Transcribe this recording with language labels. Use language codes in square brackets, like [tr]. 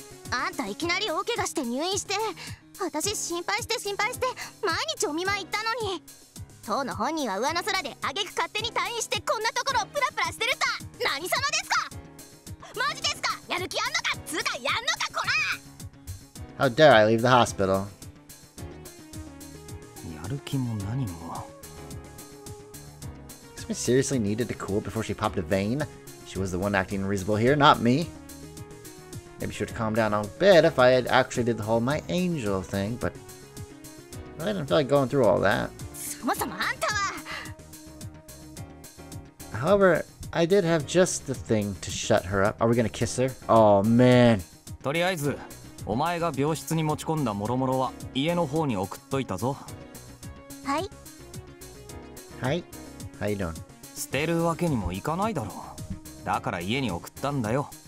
[ja] あんたいきなり大怪我して入院して、私心配して毎日お見舞い行ったのに、当の本人は上の空で挙句勝手に退院してこんなところをプラプラしてるさ。何様ですか、マジですか、やる気あんのかつうかやんのかこら。 [en] How dare I leave the hospital? [ja] やる気も何も。 [en] Kasumi seriously needed to cool before she popped a vein? She was the one acting unreasonable here, not me. Maybe she would calm down a bit if I had actually did the whole my angel thing, but I didn't feel like going through all that. [ja] そもそもあんたは。 [en] However, I did have just the thing to shut her up. Are we gonna kiss her? Oh man. [ja] とりあえずお前が病室に持ち込んだ諸々は家の方に送っといたぞ。はい。 [en] Hi. How you doing? [ja] 捨てるわけにもいかないだろう。だから家に送ったんだよ。